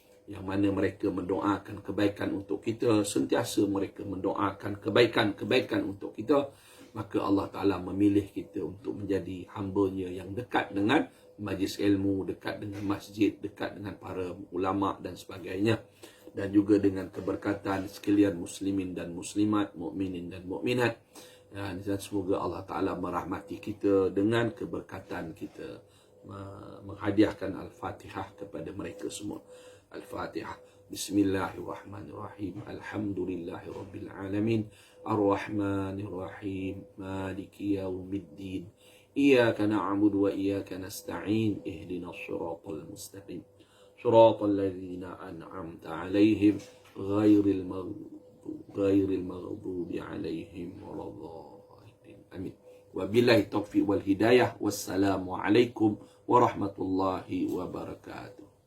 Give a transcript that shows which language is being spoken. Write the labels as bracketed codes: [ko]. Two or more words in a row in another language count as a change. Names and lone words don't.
[ms] yang mana mereka mendoakan kebaikan untuk kita, sentiasa mereka mendoakan kebaikan untuk kita, maka Allah Ta'ala memilih kita untuk menjadi hamba-Nya yang dekat dengan majlis ilmu, dekat dengan masjid, dekat dengan para ulama dan sebagainya, dan juga dengan keberkatan sekalian muslimin dan muslimat, mukminin dan mukminat. Dan semoga Allah Ta'ala merahmati kita dengan keberkatan kita. Menghadiahkan Al-Fatihah kepada mereka semua. Al-Fatihah. [ar] بسم الله الرحمن الرحيم. الحمد لله رب العالمين. الرحمن الرحيم. مالك يوم الدين. إياك نعبد وإياك نستعين. اهدنا الصراط المستقيم. صراط الذين أنعمت عليهم غير المغضوب عليهم ولا الضالين. Amin. وبالله التوفيق والهداية. والسلام عليكم ورحمة الله وبركاته.